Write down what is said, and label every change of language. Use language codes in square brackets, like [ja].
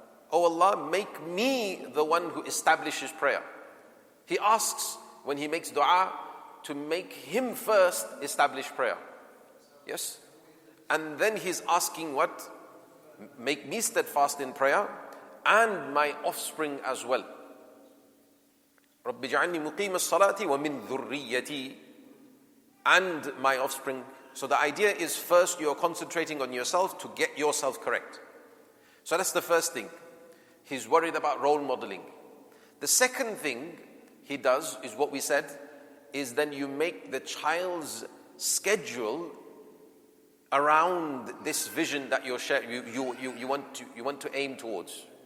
[en] Oh Allah, make me the one who establishes prayer. He asks, when he makes dua, to make him first establish prayer. Yes? And then he's asking what? Make me steadfast in prayer and my offspring as well. [ar] رَبِّ جَعَلْنِي مُقِيمَ الصَّلَاةِ وَمِن ذُرِّيَّتِي, [en] and my offspring. So the idea is, first you're concentrating on yourself to get yourself correct. So that's the first thing. He's worried about role modeling. The second thing he does is what we said, is then you make the child's schedule around this vision that you want to aim towards.